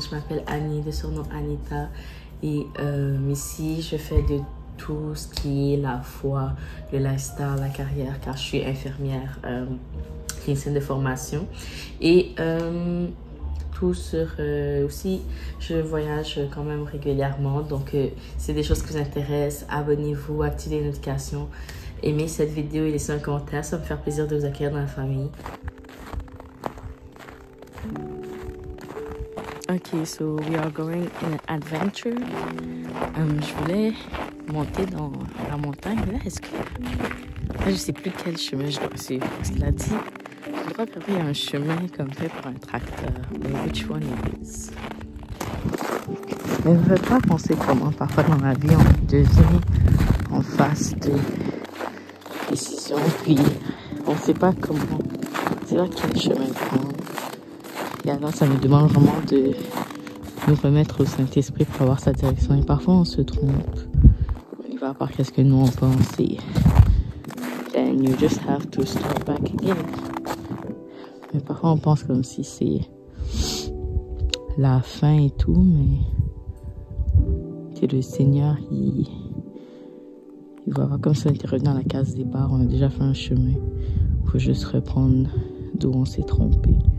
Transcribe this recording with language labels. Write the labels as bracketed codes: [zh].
[fr] Je m'appelle Annie, de surnom Anita, et ici je fais de tout ce qui est la foi, le lifestyle, la carrière, car je suis infirmière clinicienne de formation, et tout sur aussi je voyage quand même régulièrement, donc c'est des choses qui vous intéressent, abonnez-vous, activez les notifications, aimez cette vidéo et laissez un commentaire, ça va me faire plaisir de vous accueillir dans la famille. [en] Ok, so we are going in an adventure. [fr] Je voulais monter dans la montagne. Là, est-ce que... Là, je sais plus quel chemin je dois suivre. Parce qu'il a dit, je crois qu'il y a un chemin comme fait pour un tracteur. Mais which one it is? Mais je ne veux pas penser comment parfois dans la vie on devient en face de décisions, puis on ne sait pas comment, c'est là quel chemin prendre. Et alors, ça nous demande vraiment de nous remettre au Saint-Esprit pour avoir sa direction. Et parfois, on se trompe. On y va par qu'est-ce que nous, on pense. [en] Et then you just have to start back again. [fr] Mais parfois, on pense comme si c'est la fin et tout, mais que le Seigneur, il va avoir comme ça, on était revenu dans la case départ. On a déjà fait un chemin. Il faut juste reprendre d'où on s'est trompé.